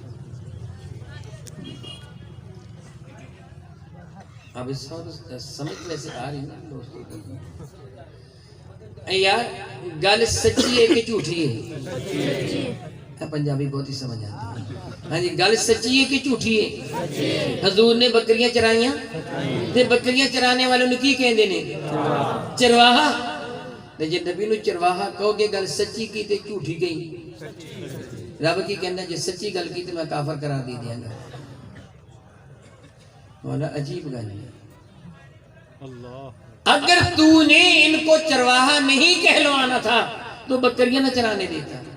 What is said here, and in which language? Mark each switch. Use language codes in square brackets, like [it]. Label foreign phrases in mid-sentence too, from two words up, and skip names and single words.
[ur] اب اس وقت سمجھ ویسے آ رہی نا دوستوں کو، [pa] یار گل سچی ہے کہ جھوٹی ہے؟ [ur] پنجابی بہت ہی سمجھ آتی ہے۔ ہاں جی، [pa] گل سچی ہے کہ جھوٹی ہے؟ حضور نے بکریاں چرائیاں تے بکریاں چرانے والوں نے کی کہندے نے؟ چرواہا۔ تے جے نبی نو چرواہا کہو گے گل سچی کی تے جھوٹی گئی۔ رب کی کہنا جے سچی گل کی تے میں کافر قرار دے دیاں گا۔ مولا عجیب گل ہے۔ [ur] اگر تو نے ان کو چرواہا نہیں کہلوانا تھا تو بکریاں نہ چرانے دیتا۔